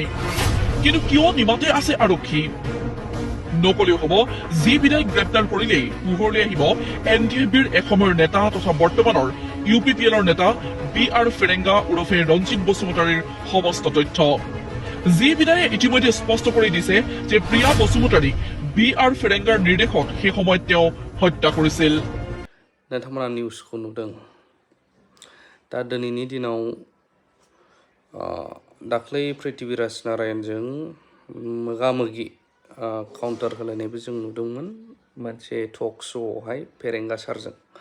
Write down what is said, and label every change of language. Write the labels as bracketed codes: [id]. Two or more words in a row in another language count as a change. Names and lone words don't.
[as] কিন্তু কিয় নিমাতে আছে আৰক্ষী? নকলেও হ'ব, জি বিদায়ক গ্ৰেপ্তাৰ কৰিলেই পোহৰলৈ আহিব NDFBৰ এসময়ৰ নেতা তথা বৰ্তমানৰ UPPLৰ নেতা বি.আৰ. ফেৰেংগা ওৰফে ৰঞ্জিত বসুমতাৰীৰ সমস্ত তথ্য। জি বিদায়ে ইতিমধ্যে স্পষ্ট কৰি দিছে যে প্ৰিয়া বসুমতাৰীক বি.আৰ. ফেৰেংগাৰ নিৰ্দেশত সেই সময়ত তেওঁ হত্যা কৰিছিল। [brx] नोंथांमोना निउसखौ नुदों। दा दिनैनि दिनाव दाख्लै पृथ्वीराज नारायणजों मोगा-मोगि काउन्टार होलायनायबो जों नुदोंमोन मोनसे टक श'आवहाय फेरेंगा सारजों।